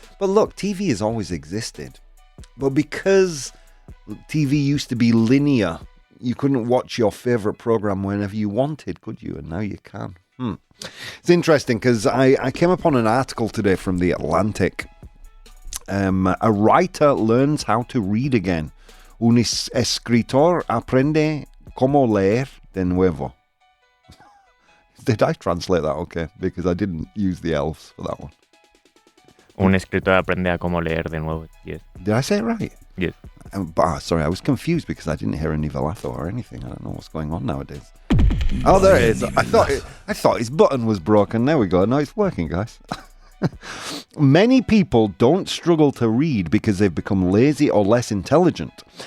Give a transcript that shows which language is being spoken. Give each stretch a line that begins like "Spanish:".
English: But look, TV has always existed. But because TV used to be linear, you couldn't watch your favorite program whenever you wanted, could you? And now you can. It's interesting because I came upon an article today from The Atlantic. A writer learns how to read again.
Spanish: Un escritor aprende cómo leer de nuevo.
English: Did I translate that okay? Because I didn't use the elves for that one.
Spanish: Un escritor aprende a cómo leer de nuevo.
English: Yes. Did I say it right? Yes. Sorry, I was confused because I didn't hear any Velatho or anything. I don't know what's going on nowadays. Oh, there it is. I thought his button was broken. There we go. No, it's working, guys. Many people don't struggle to read because they've become lazy or less intelligent.